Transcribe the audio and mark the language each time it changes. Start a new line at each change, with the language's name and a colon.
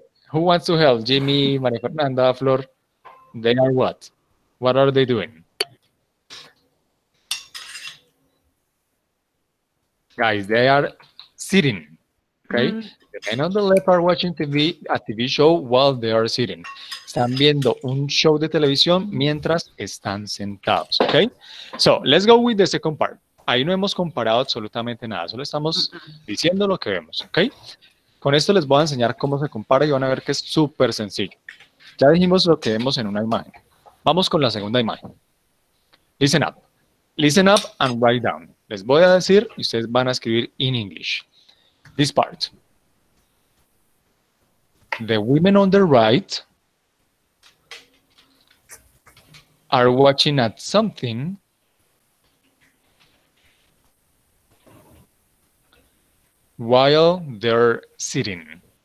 English: Who wants to help? Jimmy, Maria Fernanda, Flor. They are what? What are they doing? Guys, they are sitting. Okay? The men on the left are watching a TV show while they are sitting.
Spanish: Están viendo un show de televisión mientras están sentados.
English: Okay? So, let's go with the second part.
Spanish: Ahí no hemos comparado absolutamente nada. Solo estamos diciendo lo que vemos. Okay? Con esto les voy a enseñar cómo se compara y van a ver que es súper sencillo. Ya dijimos lo que vemos en una imagen. Vamos con la segunda imagen.
English: Listen up. Listen up and write down.
Spanish: Les voy a decir y ustedes van a escribir
English: in English. This part. The women on the right are watching at something while they're sitting.